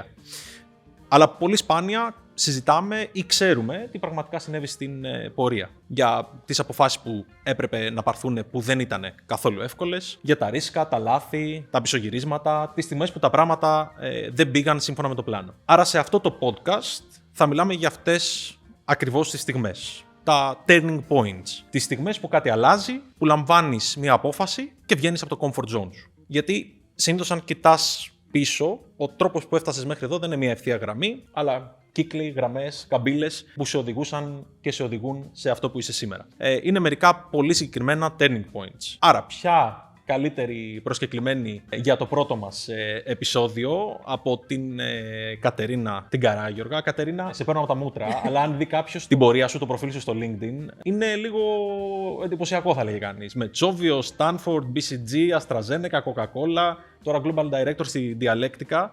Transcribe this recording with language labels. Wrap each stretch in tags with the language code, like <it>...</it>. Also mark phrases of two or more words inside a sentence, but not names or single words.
<el>Αλλά πολύ σπάνια συζητάμε ή ξέρουμε τι πραγματικά συνέβη στην πορεία. Για τις αποφάσεις που έπρεπε να πάρθουν που δεν ήταν καθόλου εύκολες, για τα ρίσκα, τα λάθη, τα πισωγυρίσματα, τις στιγμές που τα πράγματα δεν πήγαν σύμφωνα με το πλάνο. Άρα σε αυτό το podcast θα μιλάμε για αυτές ακριβώς τις στιγμές.</el> <en>Τα turning points.</en> <el>Τις στιγμές που κάτι αλλάζει, που λαμβάνεις μια απόφαση και βγαίνεις από το</el> <en>comfort zone</en> <el>σου. Γιατί συνήθως αν κοιτάς πίσω, ο τρόπος που έφτασες μέχρι εδώ δεν είναι μια ευθεία γραμμή, αλλά κύκλοι, γραμμές, καμπύλες που σε οδηγούσαν και σε οδηγούν σε αυτό που είσαι σήμερα. Είναι μερικά πολύ συγκεκριμένα</el> <en>turning points.</en> <el>Άρα, ποια καλύτερη προσκεκλημένη για το πρώτο μας επεισόδιο από την Κατερίνα την Καράγιοργα. Κατερίνα, σε παίρνω από τα μούτρα, αλλά αν δει κάποιος την πορεία σου, το προφίλ σου στο LinkedIn, είναι λίγο εντυπωσιακό θα λέγει κανείς. Με Τσόβιο, Stanford, BCG, AstraZeneca, Coca-Cola, τώρα</el> <en>Global Director</en> <el>στη Διαλέκτικα.</el>